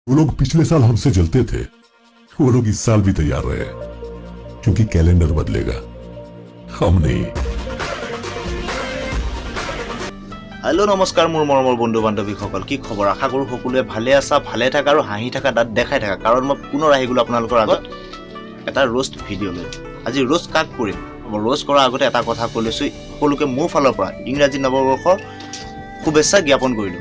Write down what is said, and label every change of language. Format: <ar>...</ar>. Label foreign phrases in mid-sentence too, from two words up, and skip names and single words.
<hi>वो लोग पिछले साल हमसे जलते थे, वो लोग इस साल भी तैयार रहे, क्योंकि कैलेंडर बदलेगा, हम नहीं। हेलो नमस्कार</hi> <as>মোৰ মৰমৰ বন্ধু বান্ধৱীসকল, কি খবৰ? আশা কৰোঁ সকলোৱে ভালে আছা, ভালে থাকা আৰু হাঁহি থাকা, দাঁত দেখাই থাকা। কাৰণ মই পুনৰ আহি গ'লো আপোনালোকৰ আগত এটা</as> <en>roast video'</en> <as>লৈ। আজি ৰোষ্ট কাক কৰিম? ৰোষ্ট কৰাৰ আগতে এটা কথা কৈ লৈছোঁ, সকলোকে মোৰ ফালৰ পৰা ইংৰাজী নৱবৰ্ষৰ শুভেচ্ছা জ্ঞাপন কৰিলোঁ।</as>